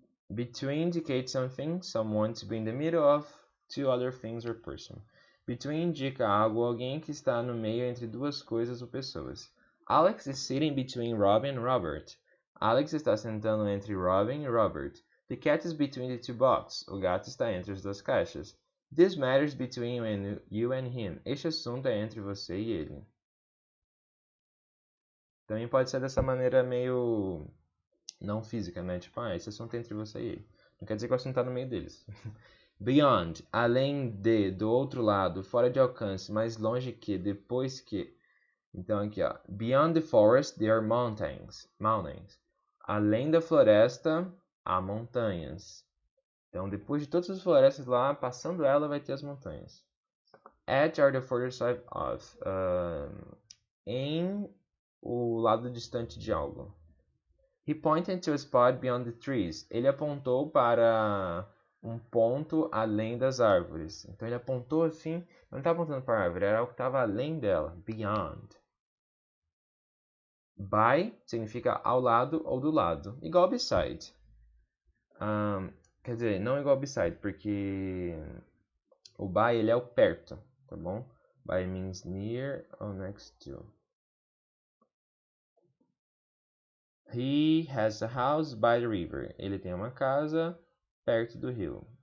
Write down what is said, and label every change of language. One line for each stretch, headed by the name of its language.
English: Between indicates something, someone to be in the middle of two other things or person.
Portuguese: Between indica algo ou alguém que está no meio entre duas coisas ou pessoas.
English: Alex is sitting between Robin and Robert.
Portuguese: Alex está sentando entre Robin e Robert.
English: The cat is between the two boxes.
Portuguese: O gato está entre as duas caixas.
English: This matters between you and him.
Portuguese: Este assunto é entre você e ele. Também pode ser dessa maneira meio não física, né? Tipo, esse assunto é entre você e ele. Não quer dizer que o assunto está no meio deles. Beyond, além de, do outro lado, fora de alcance, mais longe que, depois que. Então aqui, ó.
English: Beyond the forest, there are mountains. Mountains.
Portuguese: Além da floresta, há montanhas. Então, depois de todas as florestas lá, passando ela, vai ter as montanhas.
English: At or the further side of.
Portuguese: Em o lado distante de algo.
English: He pointed to a spot beyond the trees.
Portuguese: Ele apontou para um ponto além das árvores. Então ele apontou assim, não estava apontando para a árvore, era o que estava além dela, beyond. By significa ao lado ou do lado, igual beside. Quer dizer, não igual beside, porque o by ele é o perto, tá bom?
English: By means near or next to. He has a house by the river.
Portuguese: Ele tem uma casa perto do rio.